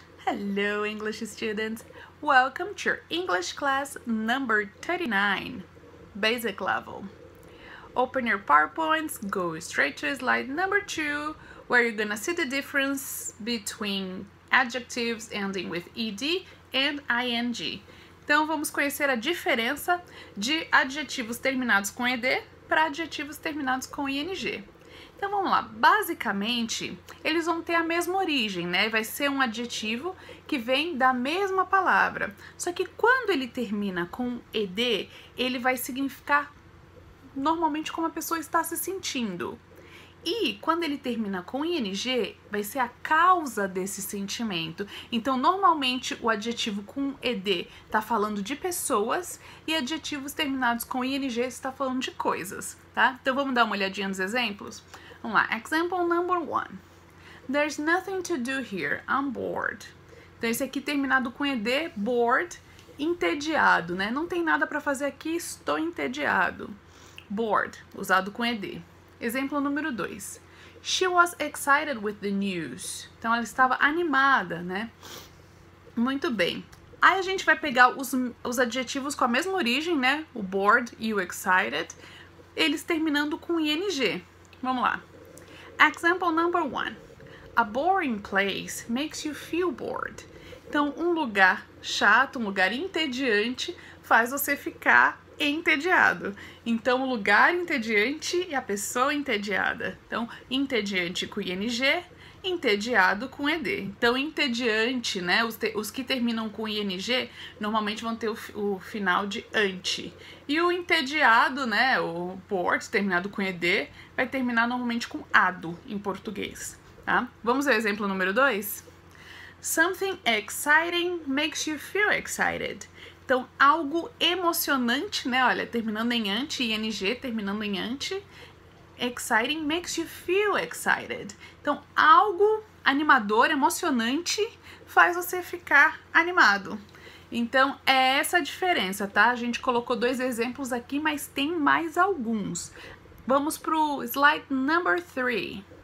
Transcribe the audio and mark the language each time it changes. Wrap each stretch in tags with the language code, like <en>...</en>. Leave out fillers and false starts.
<en>Hello, English students. Welcome to your English class number 39, basic level. Open your PowerPoints, go straight to slide number 2, where you're gonna see the difference between adjectives ending with ed and ing.</en> <pt>Então, vamos conhecer a diferença de adjetivos terminados com ed para adjetivos terminados com ing. Então vamos lá, basicamente eles vão ter a mesma origem, né? Vai ser um adjetivo que vem da mesma palavra. Só que quando ele termina com ed, ele vai significar normalmente como a pessoa está se sentindo. E quando ele termina com ing, vai ser a causa desse sentimento. Então, normalmente, o adjetivo com ed está falando de pessoas e adjetivos terminados com ing está falando de coisas, tá? Então, vamos dar uma olhadinha nos exemplos? Vamos lá.</pt> <en>Example number 1. There's nothing to do here. I'm bored.</en> <pt>Então, esse aqui terminado com ed, bored, entediado, né? Não tem nada para fazer aqui, estou entediado. Bored, usado com ed. Exemplo número 2.</pt> <en>She was excited with the news.</en> <pt>Então, ela estava animada, né? Muito bem. Aí, a gente vai pegar os adjetivos com a mesma origem, né? O bored e o excited, eles terminando com ing. Vamos lá.</pt> <en>Example number 1. A boring place makes you feel bored.</en> <pt>Então, um lugar chato, um lugar entediante, faz você ficar entediado. Então, o lugar entediante e a pessoa entediada. Então, entediante com ing, entediado com ed. Então, entediante, né? Os que terminam com ing normalmente vão ter o final de ante. E o entediado, né? O bored, terminado com ed, vai terminar normalmente com ado em português. Tá? Vamos ao exemplo número 2?</pt> <en>Something exciting makes you feel excited.</en> <pt>Então, algo emocionante, né? Olha, terminando em ante, ing terminando em ante.</pt> <en>Exciting makes you feel excited.</en> <pt>Então, algo animador, emocionante, faz você ficar animado. Então, é essa a diferença, tá? A gente colocou 2 exemplos aqui, mas tem mais alguns. Vamos pro slide number 3.</pt>